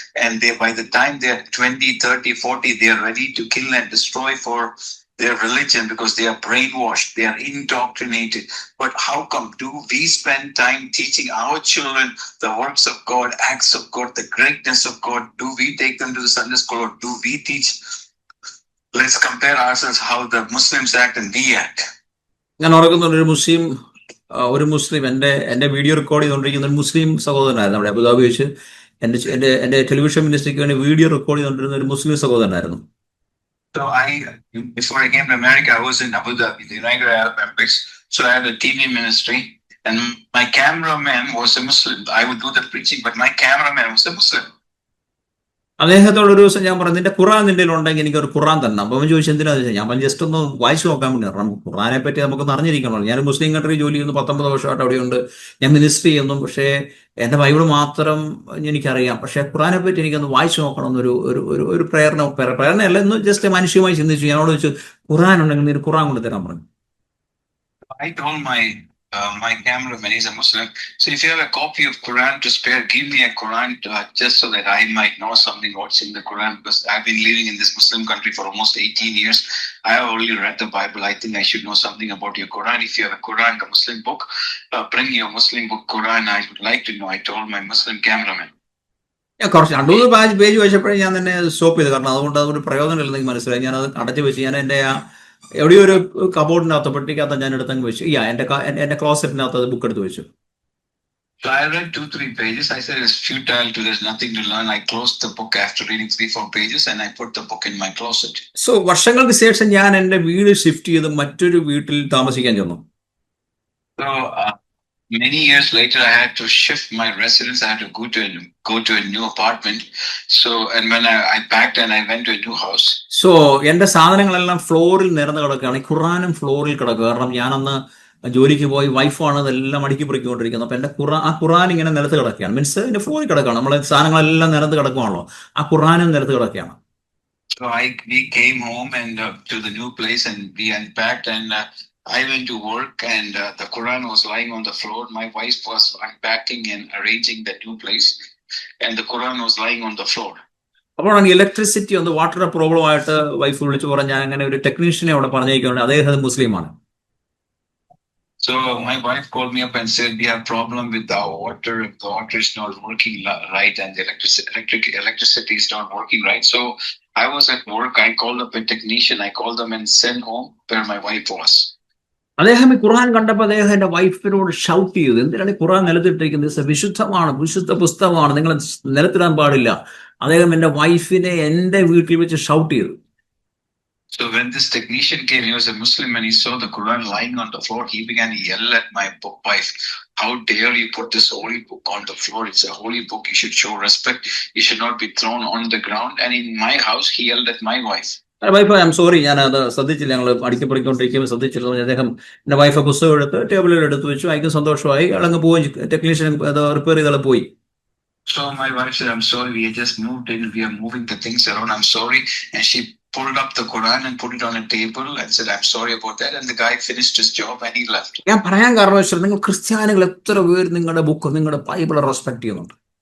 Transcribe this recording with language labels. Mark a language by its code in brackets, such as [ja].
[en] And they, by the time they are 20, 30, 40, they are ready to kill and destroy for their religion because they are brainwashed, they are indoctrinated. But how come do we spend time teaching our children the works of God, acts of God, the greatness of God? Do we take them to the Sunday school, or do we teach? Let's compare ourselves how the Muslims act and we act. [ml] ഞാൻ ഓർക്കുന്നുണ്ട് ഒരു മുസ്ലിം എൻ്റെ video record ചെയ്തുകൊണ്ടിരിക്കുന്ന ഒരു മുസ്ലിം സഹോദരനായിരുന്നു. അവിടെ Abu Dhabi വെച്ച് എൻ്റെ television മിനിസ്ട്രിക്ക് വേണ്ടി വീഡിയോ റെക്കോർഡ് ചെയ്തുകൊണ്ടിരുന്ന ഒരു മുസ്ലിം സഹോദരനായിരുന്നു. [en] So before I came to America, I was in Abu Dhabi, the United Arab Emirates. So I had a TV ministry, and my cameraman was a Muslim. I would do the preaching, but my cameraman was a Muslim. [ml] അദ്ദേഹത്തോട് ഒരു ദിവസം ഞാൻ പറഞ്ഞു, നിന്റെ ഖുറാൻ നിന്റെ ഉണ്ടെങ്കിൽ എനിക്കൊരു ഖുറാൻ തന്നെ. അപ്പോൾ അവൻ ചോദിച്ചു എന്തിനാ ചോദിച്ചാൽ, ഞാൻ ജസ്റ്റ് ഒന്ന് വായിച്ചു നോക്കാൻ വേണ്ടി. കാരണം ഖുറാനെ പറ്റി നമുക്കൊന്ന് അറിഞ്ഞിരിക്കണമല്ലോ. ഞാൻ മുസ്ലിം കൺട്രി ജോലി ചെയ്യുന്നു, 19 വർഷമായിട്ട് അവിടെയുണ്ട്. ഞാൻ മിനിസ്ട്രി ചെയ്യുന്നു. പക്ഷേ എൻ്റെ ബൈബിൾ മാത്രം എനിക്കറിയാം. പക്ഷേ ഖുറാനെ പറ്റി എനിക്കൊന്ന് വായിച്ചു നോക്കണം എന്നൊരു ഒരു പ്രേരണയല്ല, എന്ന് ജസ്റ്റ് മനുഷ്യമായി ചിന്തിച്ചു. ഞാനോട് ചോദിച്ചു, ഖുറാൻ ഉണ്ടെങ്കിൽ നീ ഖുറാൻ കൊണ്ട് തരാൻ പറഞ്ഞു. [en] I told my cameraman, he's a Muslim, so if you have a copy of Quran to spare, give me a Quran just so that I might know something what's in the Quran, because I've been living in this Muslim country for almost 18 years. I have only read the Bible. I think I should know something about your Quran. If you have a Quran, a Muslim book, bring your Muslim book Quran. I would like to know. I told my Muslim cameraman. [ml] ഞാൻ കുറച്ച് 2-3 page വായിച്ചപ്പോഴേ ഞാൻ തന്നെ stop ചെയ്തു. കാരണം അതുകൊണ്ട് അതൊരു പ്രയോജനമില്ലെന്ന് എനിക്ക് മനസ്സിലായി. ഞാനത് അടച്ചു വെച്ച് ഞാൻ എൻ്റെ എവിടെയോ ഒരു കബോർഡിനകത്ത് പെട്ടിക്കകത്ത് ഞാൻ എടുത്തങ്ങ് വെച്ചു. എൻ്റെ ക്ലോസറ്റിനകത്ത് അത് ബുക്ക് എടുത്ത് വെച്ചു. [en] So I read 2-3 pages. I said it's futile, there's nothing to learn. I closed the book after reading 3-4 pages and I put the book in my closet. [ml] So വർഷങ്ങൾക്ക് ശേഷം ഞാൻ എൻ്റെ വീട് ഷിഫ്റ്റ് ചെയ്ത് മറ്റൊരു വീട്ടിൽ താമസിക്കാൻ ചെന്നു. [en] So many years later, I had to shift my residence. I had to go to a new apartment. So, and when I packed and I went to a new house. [ml] So എൻ്റെ സാധനങ്ങളെല്ലാം ഫ്ലോറിൽ നിരന്ന് കിടക്കുകയാണ്. ഈ ഖുറാനും ഫ്ലോറിൽ കിടക്കുക. കാരണം ഞാനന്ന് ജോലിക്ക് പോയി, വൈഫാണ് ഇതെല്ലാം അടുക്കി പെറുക്കിക്കൊണ്ടിരിക്കുന്നത്. അപ്പം എൻ്റെ ആ ഖുറാൻ ഇങ്ങനെ നിലത്ത് കിടക്കുകയാണ്. മീൻസ് ഇതിൻ്റെ ഫ്ലോറിൽ കിടക്കുകയാണ്. നമ്മളെ സാധനങ്ങളെല്ലാം നിരന്ന് കിടക്കുകയാണല്ലോ. ആ ഖുറാനും നിലത്ത് കിടക്കുകയാണ്. [en] So we came home and to the new place, and we unpacked, and I went to work, and the Quran was lying on the floor. My wife was unpacking and arranging the new place, and the Quran was lying on the floor. [ml] അപ്പോഴാണ് electricity ഒന്ന് water problem ആയിട്ട് wife വിളിച്ചു പറഞ്ഞ് ഞാൻ അങ്ങനെ ഒരു ടെക്നീഷ്യനെ അവിടെ പറഞ്ഞേക്കുന്നുണ്ട്. അദ്ദേഹം മുസ്ലിമാണ്. [en] So my wife called me up and said, we have problem with our water. The water is not working right, and the electricity is not working right. So I was at work. I called up a technician. I called them and sent home where my wife was. [ml] അദ്ദേഹം ഈ ഖുർആൻ കണ്ടപ്പോൾ അദ്ദേഹം എൻ്റെ വൈഫിനോട് shout ചെയ്തു, എന്തിനാണ് ഈ ഖുർആൻ നിലത്തിട്ടിരിക്കുന്നത്? വിശുദ്ധമാണ്, വിശുദ്ധ പുസ്തകമാണ്, നിങ്ങൾ നിലത്തിടാൻ പാടില്ല. അദ്ദേഹം എൻ്റെ വൈഫിനെ എൻ്റെ വീട്ടിൽ വെച്ച് ഷൗട്ട് ചെയ്തു. [en] So when this technician came, he was a Muslim, and he saw the Quran lying on the floor. He began to yell at my wife, how dare you put this holy book on the floor? It's a holy book. You should show respect. It should not be thrown on the ground. And in my house, he yelled at my wife. [ml] Wife, [en] I'm sorry, [ml] ഞാൻ അത് ശ്രദ്ധിച്ചില്ല, ഞങ്ങൾ അടുക്കിപ്പറിക്കൊണ്ടിരിക്കുമ്പോൾ ശ്രദ്ധിച്ചില്ല. അദ്ദേഹം എൻ്റെ wife പുസ്തകം എടുത്ത് ടേബിളിൽ എടുത്ത് വെച്ചു. അയക്കും സന്തോഷമായി. അളങ്ങ് പോയി, ടെക്നീഷ്യൻ അത് റിപ്പയർ ചെയ്താൽ പോയി. [en] So my wife said, I'm sorry, we just moved in, we are moving the things around, I'm sorry. And she pulled up the Quran and put it on a table and said, I'm sorry about that. And the guy finished his job and he left. [ml] ഞാൻ പറയാൻ കാരണം വെച്ചാൽ, നിങ്ങൾ ക്രിസ്ത്യാനികൾ എത്ര പേര് നിങ്ങളുടെ book, നിങ്ങളുടെ ബൈബിളെ റെസ്പെക്ട് ചെയ്യുന്നുണ്ട്?